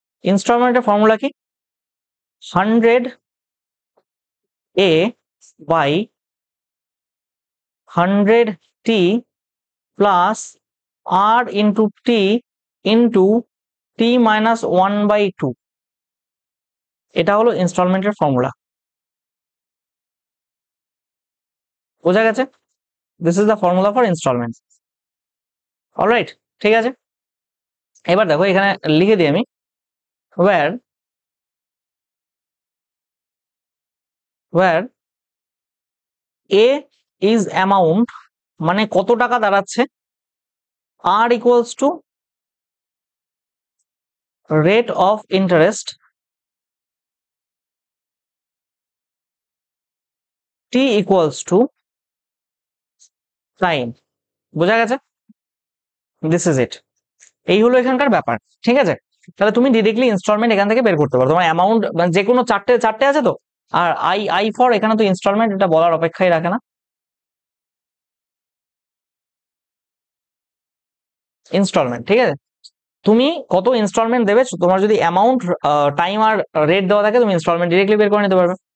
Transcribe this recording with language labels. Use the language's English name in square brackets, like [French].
[Bangla] ইনস্টলমেন্টের formula কি? 100A by 100T plus R into T into T minus 1/2। এটা হলো ইনস্টলমেন্টের formula. বোঝা গেছে? [English] This is the formula for installment. [Bangla] Alright, ঠিক আছে। এবার দেখো এখানে লিখে দিই আমি, [English] where A is amount, [Bangla] মানে কত টাকা দাঁড়াচ্ছে, [English] R equals to rate of interest, T equals to time। [Bangla] বোঝা গেছে? [English] This is it. [Bangla] এই হলো এখানকার ব্যাপার, ঠিক আছে। তাহলে তুমি ডিরেক্টলি ইনস্টলমেন্ট এখান থেকে বের করতে পারো। তোমার অ্যামাউন্ট মানে যে কোনো চারটে চারটে আছে তো, আর আই আই ফর এখানে তো ইনস্টলমেন্ট, এটা বলার অপেক্ষাই রাখে না। ইনস্টলমেন্ট, ঠিক আছে। তুমি কত ইনস্টলমেন্ট দেবে, তোমার যদি অ্যামাউন্ট, টাইম আর রেট দেওয়া থাকে, তুমি ইনস্টলমেন্ট ডিরেক্টলি বের করে নিতে পারবে।